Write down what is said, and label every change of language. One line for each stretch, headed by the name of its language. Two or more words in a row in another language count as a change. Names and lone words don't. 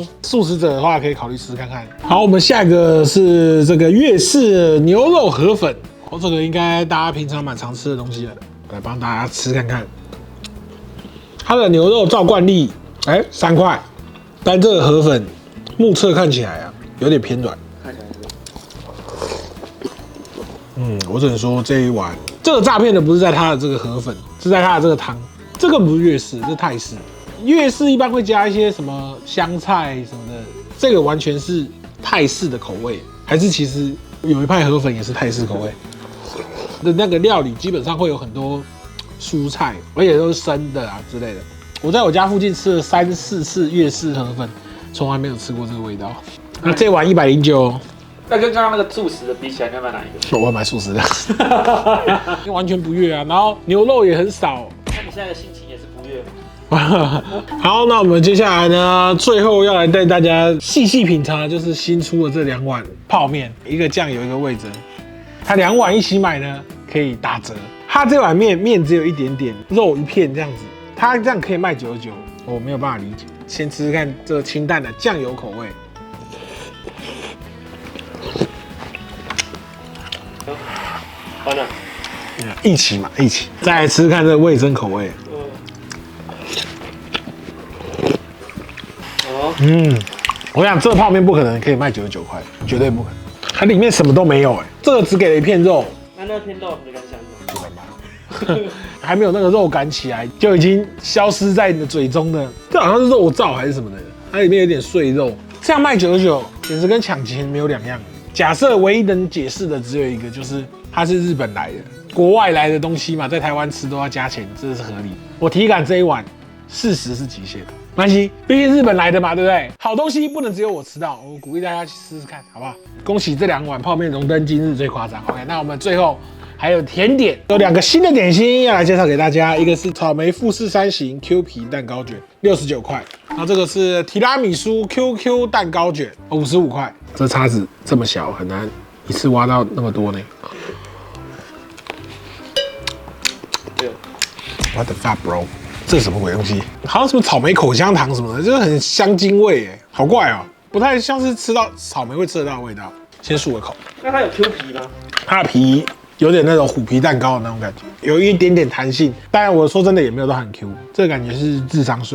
Chinese: 素食者的話可以考慮吃看看。好，我們下一個是這個粵式牛肉河粉，哦，這個應該大家平常蠻常吃的東西了，來幫大家吃看看。它的牛肉照慣例，3塊，但這個河粉目測看起來啊有點偏軟。看起來我只能說這一碗。這個詐騙的不是在它的這個河粉，是在它的這個湯。這個不是粵式，這是泰式。粵式一般會加一些什麼香菜什麼的，這個完全是泰式的口味。還是其實有一派河粉也是泰式口味的那個料理，基本上會有很多蔬菜，而且都是生的啊之類的。我在我家附近吃了3、4次粵式河粉，從來沒有吃過這個味道。那這碗109。那跟剛剛那個素食的比起來，你要買哪一個？我要買素食的，因為完全不粵啊，然後牛肉也很少。那你現在的心情也是不粵嗎？好，那我們接下來呢，最後要來帶大家細細品嘗的就是新出的這2碗泡麵，一個醬油，一個味噌。它2碗一起買呢，可以打折。它這碗麵只有一點點，肉一片這樣子，它這樣可以賣99，我沒有辦法理解。先吃吃看這個清淡的醬油口味。好的，一起嘛，一起。再來吃看这個味噌口味。我想這個泡麵不可能可以賣99塊，絕對不可能。它裡面什麼都沒有這個只給了一片肉。那片肉你敢想嗎？還沒有那個肉感起來，就已經消失在你的嘴中的。這好像是肉燥還是什麼的，它裡面有點碎肉，這樣賣99，簡直跟搶錢沒有兩樣。假設唯一能解釋的只有一個，就是它是日本來的，國外來的東西嘛，在台灣吃都要加錢，這是合理。我體感這一碗40是極限，沒關係，畢竟日本來的嘛，對不對？好東西不能只有我吃到，我鼓勵大家去試試看，好不好？恭喜這2碗泡麵榮登今日最誇張。OK， 那我們最後還有甜點，有2個新的點心要來介紹給大家，一個是草莓富士山型 Q 皮蛋糕卷，69塊，然後這個是提拉米蘇 QQ 蛋糕卷，55塊。這叉子這麼小，很難一次挖到那麼多呢。
English: What the fuck, bro？
Chinese: 這是什麼鬼東西？好像什麼草莓口香糖什麼的，就是很香精味哎，好怪哦，不太像是吃到草莓會吃得到的味道。先漱個口。那它有 Q 皮嗎？它的皮有點那種虎皮蛋糕的那種感覺，有一點點彈性。當然我說真的也沒有到很 Q， 這個感覺是智商稅。